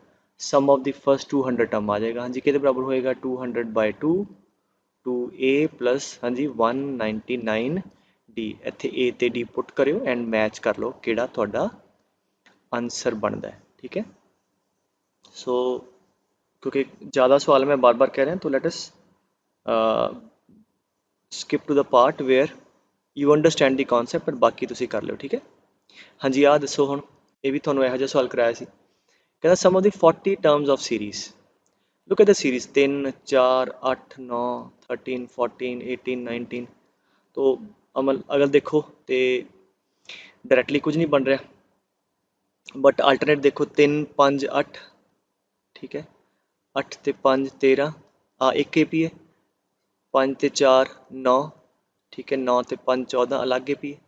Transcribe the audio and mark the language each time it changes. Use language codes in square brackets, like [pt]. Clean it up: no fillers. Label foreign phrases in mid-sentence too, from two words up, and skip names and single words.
[en] sum of the first 200 term [pa] ਆ ਜਾਏਗਾ। ਹਾਂ ਜੀ, ਕਿਹਦੇ ਬਰਾਬਰ ਹੋਏਗਾ 200/2 2a ਪਲੱਸ ਹਾਂ ਜੀ 199 ਡੀ। ਇੱਥੇ ਏ ਤੇ ਡੀ ਪੁੱਟ ਕਰਿਓ ਐਂਡ ਮੈਚ ਕਰ ਲੋ ਕਿਹੜਾ ਤੁਹਾਡਾ ਆਂਸਰ ਬਣਦਾ ਹੈ। [hi] ठीक है, सो क्योंकि ज़्यादा सवाल मैं बार बार कह रहा हूँ तो [en] let us skip to the part where you understand the concept but [pa] ਬਾਕੀ ਤੁਸੀਂ ਕਰ ਲਿਓ। ਠੀਕ ਹੈ, ਹਾਂਜੀ ਆਹ ਦੱਸੋ ਹੁਣ, ਇਹ ਵੀ ਤੁਹਾਨੂੰ ਇਹੋ ਜਿਹਾ ਸਵਾਲ ਕਰਾਇਆ ਸੀ। [en] ਕਹਿੰਦਾ sum of the 40 terms of series, look at the series 3 4 8 9 13 14 18 19। [pa] तो ਅਮਲ ਅਗਰ ਦੇਖੋ ਤੇ ਡਾਇਰੈਕਟਲੀ ਕੁਝ ਨਹੀਂ ਬਣ ਰਿਹਾ, [en] but alternate [pa] ਦੇਖੋ 3 5 8। ਠੀਕ ਹੈ, 8 ਤੇ 5 13, ਆ ਇੱਕ AP ਹੈ। 5 ਤੇ 4 9। ਠੀਕ ਹੈ, 9 ਤੇ 5 14 ਅਲੱਗ AP ਹੈ।